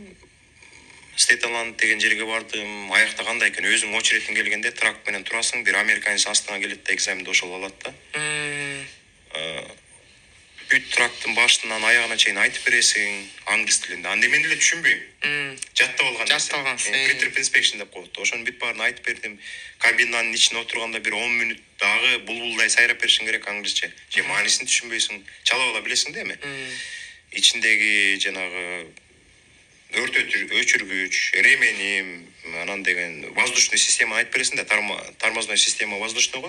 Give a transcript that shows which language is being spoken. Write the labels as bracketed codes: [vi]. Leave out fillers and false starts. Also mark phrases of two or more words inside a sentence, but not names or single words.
[ky] Стейталанд деген жерге бардым. Аякта кандай экен, өзүң очередиң келгенде трак менен турасың, бир американец астыңа келет да экзаменди ошол алат да. Бүт трактын башынан аягына чейин айтып бересиң англис тилинде. Анда мен деле түшүнбөйм. Жаттап алган. [en] Pre-trip inspection [ky] деп коет. Ошонун бүт баарын айтып бердим. Кабинанын ичине отурганда бир 10 мүнөт дагы булбулдай сайрап беришиң керек англисче. Же маанисин түшүнбөйсүң, чалап ала билесиң да эми. Ичиндеги жанагы өрт өчүргүч, ременим, анан деген воздушный система айтып бересиң да, тормозной система воздушныйго.